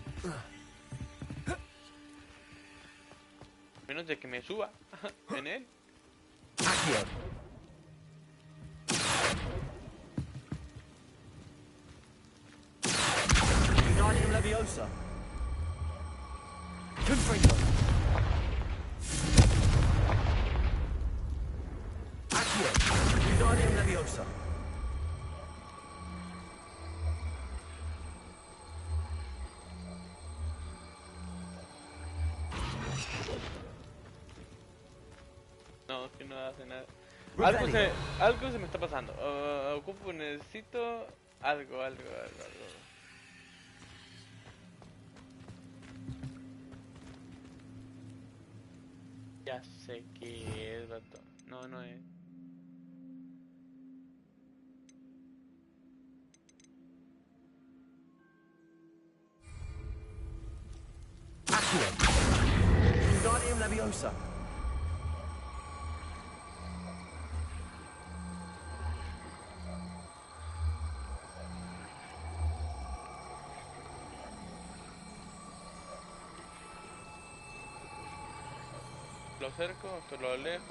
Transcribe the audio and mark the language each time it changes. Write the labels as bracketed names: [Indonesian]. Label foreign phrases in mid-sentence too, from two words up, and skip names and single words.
[Spanish] Menos de que me suba en él. Accio. Wingardium Leviosa. Confringo. Accio. Wingardium Leviosa. No, que no hace nada. Revelio. Algo se me está pasando. Necesito algo. Ya sé que es, vato. No es. Accio. Wingardium Leviosa. Lo acerco, hasta lo alejo.